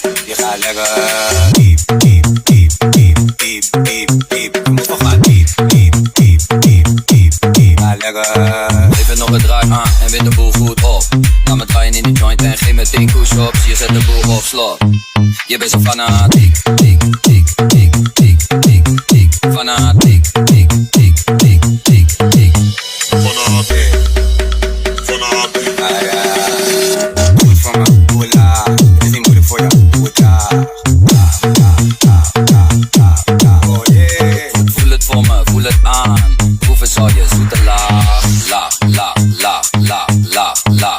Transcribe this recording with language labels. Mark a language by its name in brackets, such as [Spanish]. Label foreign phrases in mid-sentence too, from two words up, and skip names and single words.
[Dutch] Je gaat lekker diep, diep, diep, diep, diep, diep, diep. Je moet wel gaan diep, diep, diep, diep, diep, diep. Ga lekker. Even nog een draai aan en win de boel goed op. Laat me draaien in die joint en geef me 10 push-ups. Je zet de boel op slot. Je bent zo fanatiek, tiek, tiek, tiek, tiek, tiek, tiek. Fanatiek, tiek, tiek, tiek, tiek, tiek. Fanatiek, fanatiek. Doe het voor me, doe het laag. Het is niet moeilijk voor je, doe het laag. [English] Oh yeah. [Dutch] Voel het voor me, voel het aan. Proeven zal je zoete laag, laag, laag, laag, laag, laag, laag.